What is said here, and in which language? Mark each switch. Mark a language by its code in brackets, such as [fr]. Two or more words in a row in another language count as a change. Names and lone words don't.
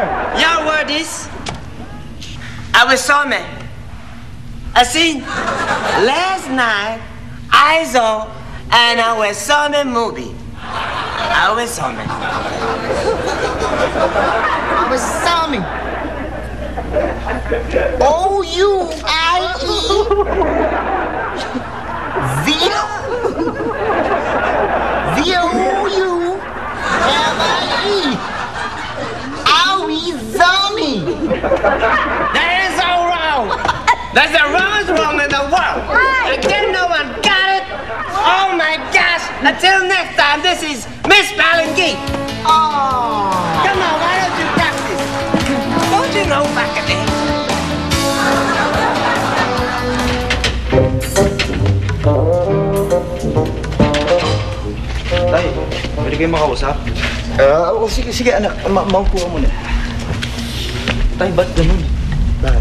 [en] Your word is Awesome. I seen last night I saw an Awesome movie. Awesome. Awesome. O-U-I-E. V-O-U-M-I-E. That is so wrong. That's the wrongest wrong in the world. Again, no one got it. Oh my gosh. Until next time, this is Miss Balangui. Oh. Come on, why don't you practice? Don't you know back at the [tl] Tay, pwede kayo makausap? Sige anak, maupo ka muna. Tay, ba't ganun? Bakit?